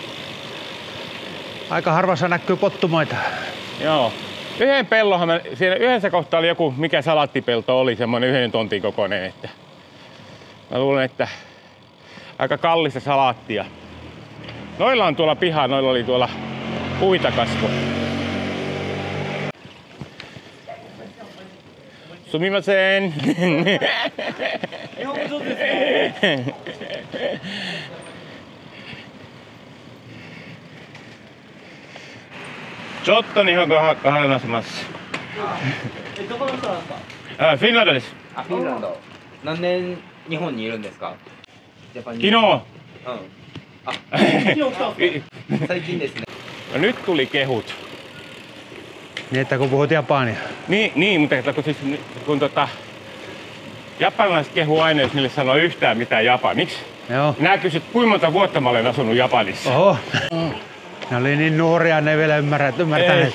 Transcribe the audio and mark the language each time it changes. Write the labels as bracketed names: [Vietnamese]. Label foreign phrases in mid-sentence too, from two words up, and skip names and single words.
[Finnish] Aika harvassa näkyy pottumaita. Joo. Yhden pellohan siinä yhdessä kohtaa oli joku, mikä salaattipelto oli, semmoinen 1 tontin kokoinen. Että mä luulen, että aika kallista salaattia. Noilla on tuolla piha, noilla oli tuolla puita kasvo. [Japanese] Sumimasen. ちょっと日本語は話します。どこの人なんですか？フィンランドです。あ、フィンランド。何年日本にいるんですか？ジャパンに。昨日。うん。あ、昨日来たんですか？最近ですね。 [Finnish] Nyt tuli kehut. Niin, että kun puhut japania. Niin, mutta kun japanilaiset kehuu aina, jos niille sanoo yhtään mitään japaniksi. Joo. Nää kysyt, kuinka monta vuotta mä olen asunut Japanissa. Oho. Ne oli niin nuoria, ne ei vielä ymmärtäneet.